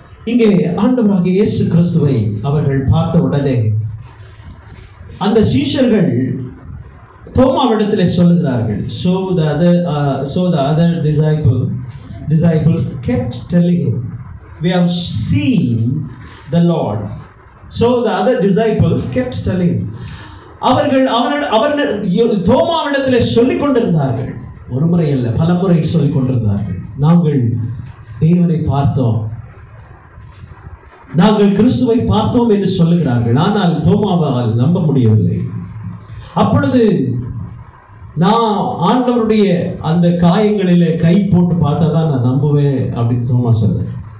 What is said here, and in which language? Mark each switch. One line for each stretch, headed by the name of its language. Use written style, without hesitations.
Tamil: இங்கே ஆண்டவராகிய இயேசு கிறிஸ்துவை அவர்கள் பார்த்த உடனே அந்த சீஷர்கள் தோமாவிடத்திலே சொல்லுகிறார்கள்.
English: So the other disciples kept telling him, we have seen the Lord. So the other disciples kept telling him.
Tamil: அவர்கள் தோமாவிடத்திலே சொல்லிக் கொண்டிருந்தார்கள். ஒரு முறை அல்ல, பல முறை சொல்லிக் கொண்டிருந்தார்கள். நாங்கள் தேவனை பார்த்தோம், நாங்கள் கிறிஸ்துவை பார்த்தோம் என்று சொல்லுகிறார்கள். ஆனால் தோமாவால் நம்ப முடியவில்லை. அப்பொழுது நான் ஆண்டவருடைய அந்த காயங்களிலே கை போட்டு பார்த்தா தான் நான் நம்புவேன் அப்படின்னு தோமா சொன்னார்.